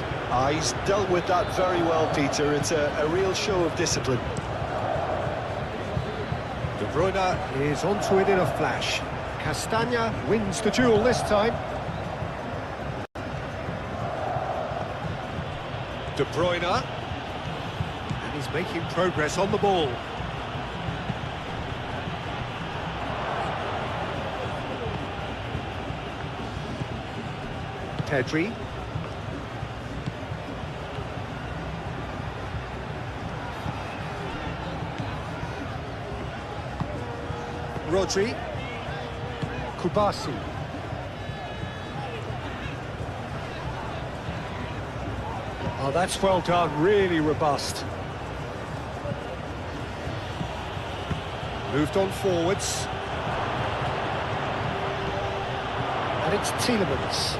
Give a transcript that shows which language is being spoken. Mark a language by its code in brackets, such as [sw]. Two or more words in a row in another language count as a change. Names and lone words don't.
[en] He's dealt with that very well, Peter. It's a real show of discipline. Bruyne is onto it in a flash. Castagna wins the duel this time. De Bruyne. And he's making progress on the ball. Pedri. Rodri. Kubasi. Oh, that's well done, really robust. Moved on forwards. And it's Tielemans.